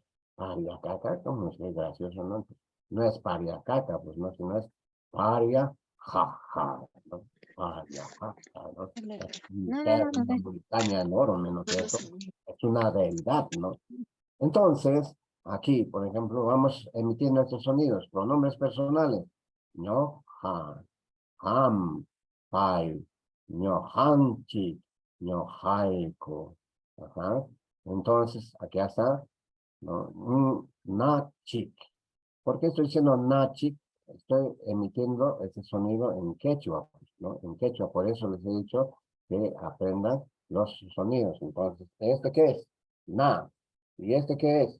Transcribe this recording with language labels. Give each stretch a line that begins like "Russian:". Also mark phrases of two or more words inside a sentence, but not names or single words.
Spanish: Pariacaca, ¿cómo es gracioso, no? No es pariacaca, pues no, sino es paria, jaja, ¿no? Paria, jaja, ¿no? Es una montaña enorme, ¿no es cierto? Es una deidad, ¿no? Entonces, aquí, por ejemplo, vamos emitiendo estos sonidos, pronombres personales. No,
Quechua: ja, ham, pai, ñojanchi, ñojaico.
Spanish: Ajá. Entonces, aquí está, ¿no? Nachik. ¿Por qué estoy diciendo nachik? Estoy emitiendo ese sonido en quechua, ¿no? En quechua, por eso les he dicho que aprendan los sonidos. Entonces, ¿este qué es? Na. ¿Y este qué es?